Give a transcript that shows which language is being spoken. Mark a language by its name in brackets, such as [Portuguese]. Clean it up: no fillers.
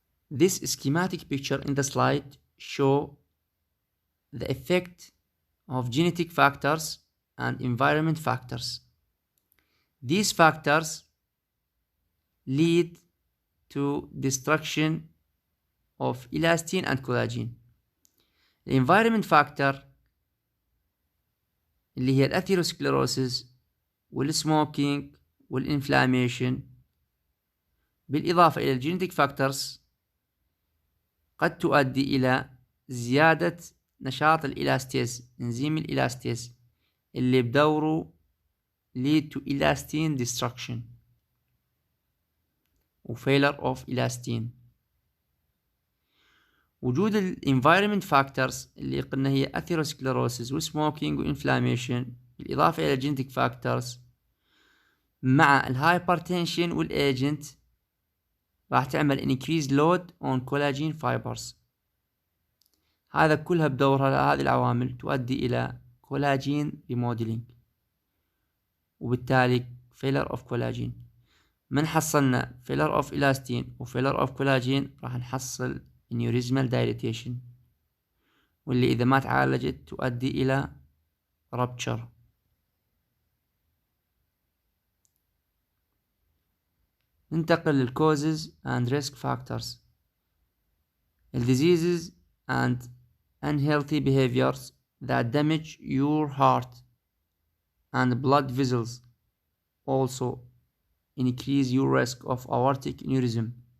[English] This schematic picture in the slide show the effect of genetic factors and environment factors. These factors lead to destruction of elastin and collagen. The environment factor [Arabic] اللي هي الأثيروسكليروسيس والسموكينج والإنفلاميشن بالإضافة إلى الجينيتيك فاكتورز قد تؤدي إلى زيادة نشاط الإلاستيز، إنزيم الإلاستيز اللي بدوره [English] lead to elastin destruction [Arabic] و [English] failure of elastin. [Arabic] وجود ال environment factors اللي قلنا هي atherosclerosis و smoking و inflammation بالإضافة إلى genetic factors مع ال hypertension وال agent راح تعمل [English] increased load on collagen fibers. [Arabic] هذا كلها بدورها هذه العوامل تؤدي إلى [English] collagen remodeling [Arabic] وبالتالي [English] failure of collagen. [Arabic] من حصلنا [English] failure of elastin [Arabic] و [English] failure of collagen [Arabic] راح نحصل [English] aneurysmal dilatation [Arabic] واللي إذا ما تعالجت تؤدي إلى rupture. ننتقل [English] للcauses and risk factors. diseases and unhealthy behaviors that damage your heart and blood vessels also increase your risk of aortic aneurysm.